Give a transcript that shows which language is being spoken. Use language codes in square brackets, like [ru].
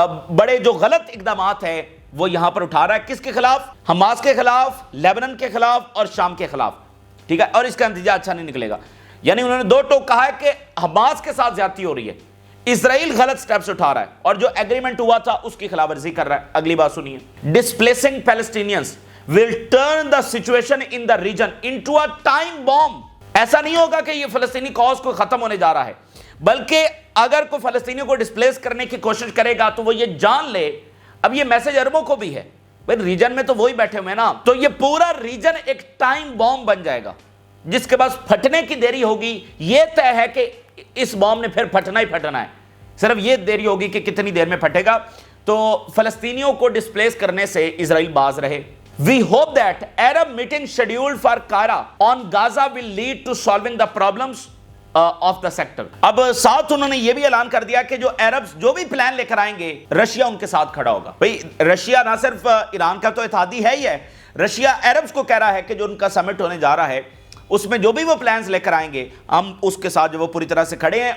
[ur] بڑے جو غلط اقدامات ہیں وہ یہاں پر اٹھا رہا ہے، کس کے خلاف؟ حماس کے خلاف، لیبنان کے خلاف اور شام کے خلاف، ٹھیک ہے، اور اس کا نتیجہ اچھا نہیں نکلے گا۔ یعنی انہوں نے 2 ٹوک کہا ہے کہ حماس کے ساتھ زیادتی ہو رہی ہے، اسرائیل غلط سٹیپس اٹھا رہا ہے اور جو ایگریمنٹ ہوا تھا اس کی خلاف ورزی کر رہا ہے. اگلی بات سنیے. [en] Displacing Palestinians will turn the situation in the region into a time bomb. [ur] ایسا نہیں ہوگا کہ یہ فلسطینی کاز کو ختم ہونے جا رہا ہے، بلکہ اگر کوئی فلسطینیوں کو ڈسپلیس کرنے کی کوشش کرے گا تو وہ یہ جان لے. اب یہ میسج عربوں کو بھی ہے، بھئی ریجن میں تو وہی بیٹھے ہوئے نا، تو یہ پورا ریجن ایک ٹائم بوم بن جائے گا جس کے بعد پھٹنے کی دیری ہوگی. یہ طے ہے کہ اس بوم نے پھر پھٹنا ہی پھٹنا ہے، صرف یہ دیری ہوگی کہ کتنی دیر میں پھٹے گا. تو فلسطینیوں کو ڈسپلیس کرنے سے اسرائیل باز رہے. [en] We hope that Arab meeting scheduled for Cairo on Gaza will lead to solving the problems of the sector. [ur] اب ساتھ انہوں نے یہ بھی اعلان کر دیا کہ جو عربز جو بھی پلان لے کر آئیں گے رشیا ان کے ساتھ کھڑا ہوگا. بھئی رشیا نہ صرف ایران کا تو اتحادی ہے ہی ہے، رشیا عربز کو کہہ رہا ہے کہ جو ان کا سمٹ ہونے جا رہا ہے اس میں جو بھی وہ پلانز لے کر آئیں گے ہم اس کے ساتھ جو وہ پوری طرح سے کھڑے ہیں.